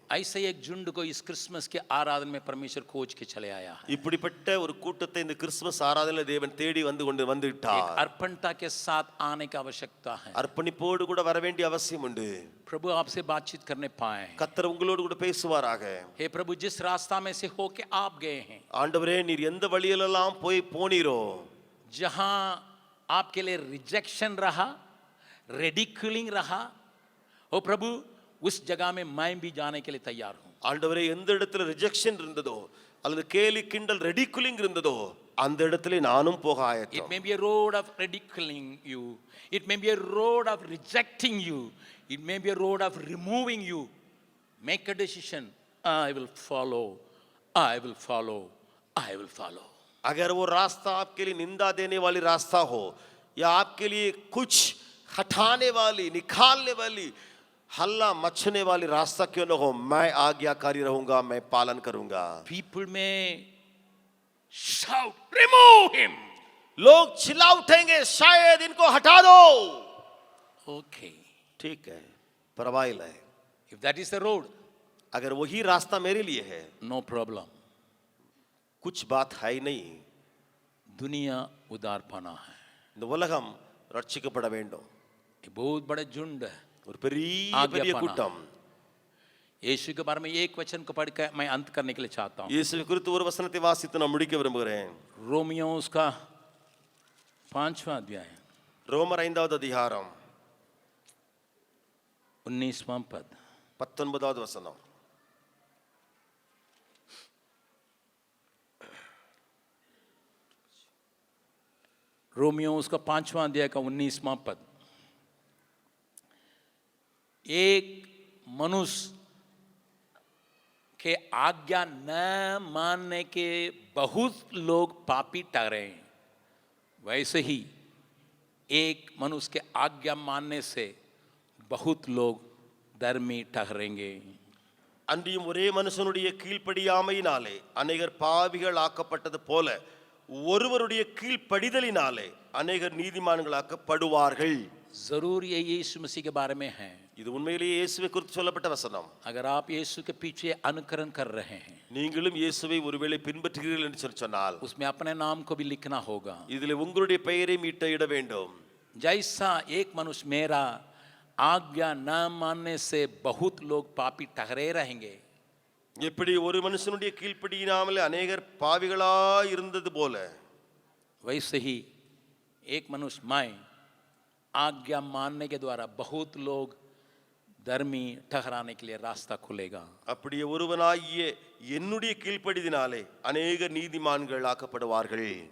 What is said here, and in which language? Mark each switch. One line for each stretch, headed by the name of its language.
Hindi: ऐसे एक झुंड को इस क्रिसमस के आराधना में परमेश्वर खोज के चले आया है।
Tamil: இப்படிப்பட்ட ஒரு கூட்டத்தை இந்த கிறிஸ்துமஸ் ஆராதனையில் தேவன் தேடி வந்துவிட்டார்.
Hindi: एक अर्पणता के साथ आने की आवश्यकता है।
Tamil: அர்ப்பணிப்போடு கூட வர வேண்டிய அவசியம் உண்டு.
Hindi: प्रभु आपसे बातचीत करने पाए।
Tamil: கர்த்தர் உங்களோடு கூட பேசுவாராக.
Hindi: हे प्रभु, जिस रास्ता में से होके आप गए हैं,
Tamil: ஆண்டவரே நீர் எந்த வழியிலெல்லாம் போனீரோ,
Hindi: जहां आपके लिए रिजेक्शन रहा, रेडिकुलिंग रहा, ओ प्रभु उस जगह में मैं भी जाने के लिए तैयार हूं।
Tamil: ஆண்டவரே எந்த இடத்துல ரிஜெக்ஷன் இருந்ததோ அல்லது கேலி கிண்டல் ரெடிகுலிங் இருந்ததோ அந்த இடத்திலே நானும் போக
English: It
Tamil: ஆயத்தம்.
English: may be a road of ridiculing you, it may be a road of rejecting you, it may be a road of removing you. Make a decision. I will follow, I will follow, I will follow.
Hindi: अगर वो रास्ता आपके लिए निंदा देने वाली रास्ता हो या आपके लिए कुछ हटाने वाली, निकालने वाली, हल्ला मचने वाली रास्ता क्यों न हो, मैं आज्ञाकारी रहूंगा, मैं पालन करूंगा.
English: People may shout, remove him.
Hindi: लोग चिल्ला उठेंगे, शायद इनको हटा दो.
English: Okay,
Hindi: ठीक है, परवाइल्ला है.
English: if that is the road,
Hindi: अगर वही रास्ता मेरे लिए है,
English: no problem.
Hindi: कुछ बात है ही नहीं. दुनिया उदारपना है।
Tamil: இந்த உலகம் ரட்சிக்கப்பட வேண்டும்.
Hindi: ये बहुत बड़े झुंड है।
Tamil: ஒரு பெரிய ஆக்ஞாபனம். கூட்டம்.
Hindi: यीशु के बारे में एक वचन को पढ़कर मैं अंत करने के लिए चाहता हूँ।
Tamil: இயேசுவை குறித்து ஒரு வசனத்தை வாசித்து நான் முடிக்க விரும்புகிறேன்.
Hindi: रोमियो उसका 5वां अध्याय,
Tamil: ரோமர் 5வது அதிகாரம்
Hindi: 19वां पद।
Tamil: 19வது வசனம்.
Hindi: रोमियो उसका 5वां अध्याय का 19वां पद। एक मनुष्य के आज्ञा न मानने के बहुत लोग पापी ठहरे, वैसे ही एक मनुष्य के आज्ञा मानने से बहुत लोग धर्मी ठहरेंगे।
Tamil: அன்றியும் ஒரே மனுஷனுடைய கீழ்ப்படியாமையினாலே அநேகர் பாவிகள் ஆக்கப்பட்டது போல ஒருவருடைய கீழ்ப்படிதலினாலே அநேகர் நீதிமான்களாக்கப்படுவார்கள்.
Hindi: जरूर ये यीशु मसीह के बारे में है।
Tamil: இது உண்மையிலேயே இயேசுவை குறித்து சொல்லப்பட்ட வசனம்.
Hindi: अगर आप यीशु के पीछे अनुकरण कर रहे हैं,
Tamil: நீங்களும் இயேசுவை ஒருவேளை பின்பற்றுகிறீர்கள் என்று சொன்னால்
Hindi: उसमें अपने नाम को भी लिखना होगा।
Tamil: இதிலே உங்களுடைய பெயரை மீட்டிட வேண்டும்.
Hindi: जैसा एक मनुष्य मेरा आज्ञा न मानने से बहुत लोग पापी ठहरे रहेंगे,
Tamil: எப்படி ஒரு மனுஷனுடைய கீழ்ப்படியாமல் அநேகர் பாவிகளாய் இருந்தது போல
Hindi: वैसे ही एक मनुष्य मैं आज्ञा मानने के द्वारा बहुत लोग धर्मी ठहराने के लिए रास्ता खुलेगा।
Tamil: அப்படியே ஒருவனாகிய என்னுடைய கீழ்ப்படிதினாலே அநேக நீதிமான்கள் ஆக்கப்படுவார்கள்.